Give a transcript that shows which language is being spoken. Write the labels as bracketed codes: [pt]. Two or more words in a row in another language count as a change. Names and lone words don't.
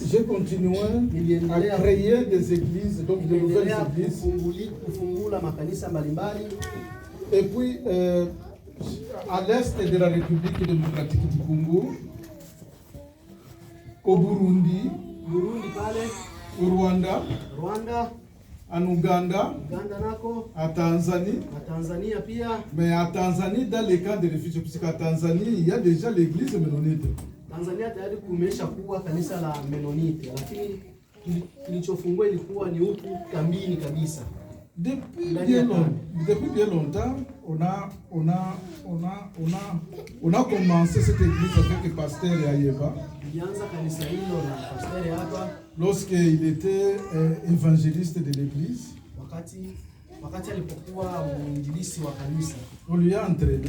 [fr] J'ai continué à créer des églises, donc de nouvelles églises. [sw] Kufungula makanisa mbalimbali. [fr] Et puis à l'est de la République démocratique du Congo, au Burundi [sw] pale, [fr] au Rwanda, en Uganda, [sw] nako, [fr] à Tanzanie. [sw] Tanzania pia. [fr] Mais à Tanzanie, dans les camps de réfugiés, parce qu'à Tanzanie, il y a déjà l'église Mennonite. [sw] Tanzania tayari kumesha kuwa kanisa la Mennonite, lakini kilichofungua ilikuwa ni huku kambini kabisa. [fr] Depuis bien longtemps, on a commencé cette église avec le pasteur Ayeba. Lorsqu'il était évangéliste de l'église, on lui a entraîné.